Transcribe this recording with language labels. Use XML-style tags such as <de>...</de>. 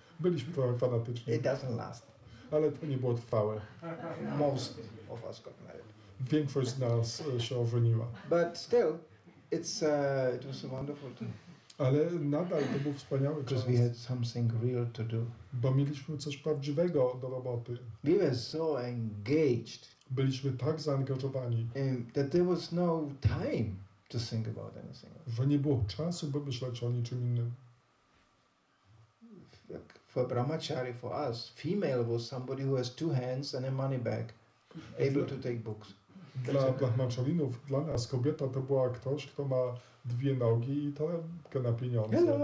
<pl>Byliśmy trochę fanatyczni,</pl> <en>It doesn't last.</en> <pl>ale to nie było trwałe.</pl> <en>Most of us got married.</en> <pl>Większość z nas się ożeniła.</pl> <en>But still, it was a wonderful thing.</en> <pl>Ale nadal to był wspaniały czas,</pl> <en>Because we had something real to do.</en> <pl>bo mieliśmy coś prawdziwego do roboty.</pl> <en>We were so engaged</en> <pl>Byliśmy tak zaangażowani,</pl> <en>that there was no time to think about anything else.</en> <pl>że nie było czasu, by myśleć o niczym innym.</pl> <en>For brahmachari, for us, female was somebody who has 2 hands and a money bag, able to take books.</en> <pl>Dla brahmacharinów, dla nas kobieta to była ktoś, kto ma 2 nogi i torebkę na pieniądze.</pl>